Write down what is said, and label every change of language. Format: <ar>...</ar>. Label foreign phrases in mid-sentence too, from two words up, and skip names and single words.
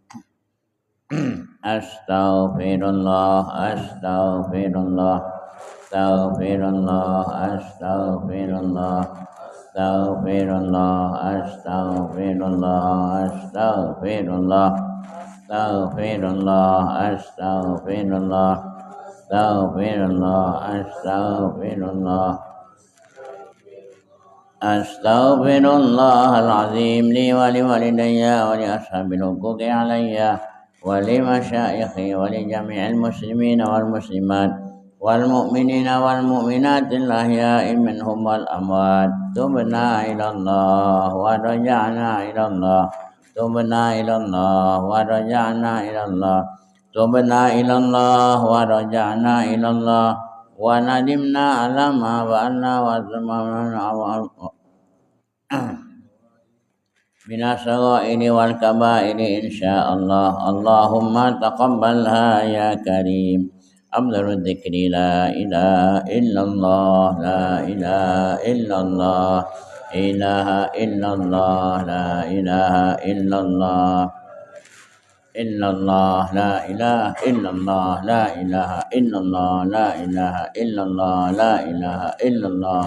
<ar>أستغفر الله أستغفر الله أستغفر الله أستغفر الله أستغفر الله أستغفر الله أستغفر الله أستغفر الله أستغفر الله أستغفر الله أستغفر الله. أستغفر الله العظيم لي ولوالدي ولأصحاب الحقوق علي ولمشايخي ولجميع المسلمين والمسلمات والمؤمنين والمؤمنات الأحياء منهم والأموات. تبنا إلى الله ورجعنا إلى الله تبنا إلى الله ورجعنا إلى الله تبنا إلى الله ورجعنا إلى الله وندمنا على ما فعلنا وزمنا بالصغائر والكبائر إن شاء الله. اللهم تقبلها يا كريم. أفضل الذكر لا إله إلا الله لا إله إلا الله إله إلا الله لا إله إلا الله إلا الله لا إله إلا الله لا إله إلا الله لا إله إلا الله لا إله إلا الله,</ar>